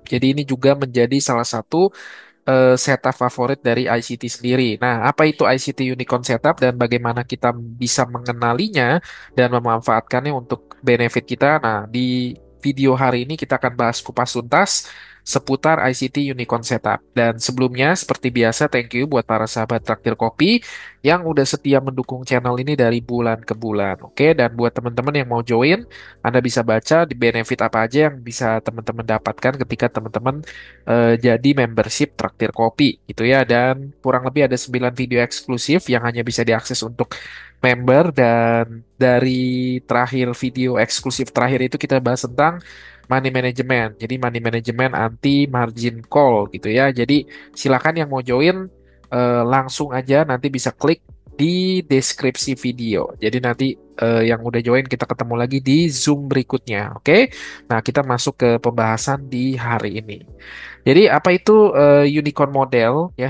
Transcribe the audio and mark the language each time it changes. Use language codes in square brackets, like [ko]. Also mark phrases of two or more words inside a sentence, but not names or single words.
[id] Jadi ini juga menjadi salah satu setup favorit dari ICT sendiri. Nah, apa itu ICT Unicorn Setup dan bagaimana kita bisa mengenalinya dan memanfaatkannya untuk benefit kita? Nah, di video hari ini kita akan bahas kupas tuntas seputar ICT Unicorn Setup. Dan sebelumnya, seperti biasa, [en] thank you [id] buat para sahabat Traktir Kopi yang udah setia mendukung channel ini dari bulan ke bulan. Oke, dan buat teman-teman yang mau join, Anda bisa baca di benefit apa aja yang bisa teman-teman dapatkan ketika teman-teman jadi membership Traktir Kopi gitu ya. Dan kurang lebih ada 9 video eksklusif yang hanya bisa diakses untuk member. Dan dari terakhir video eksklusif terakhir itu kita bahas tentang [en] money management. [id] Jadi [en] money management [id] anti margin call gitu ya. Jadi silakan yang mau join langsung aja nanti bisa klik di deskripsi video. Jadi nanti yang udah join kita ketemu lagi di Zoom berikutnya. Oke? Nah, kita masuk ke pembahasan di hari ini. Jadi apa itu [en] unicorn model [id] ya?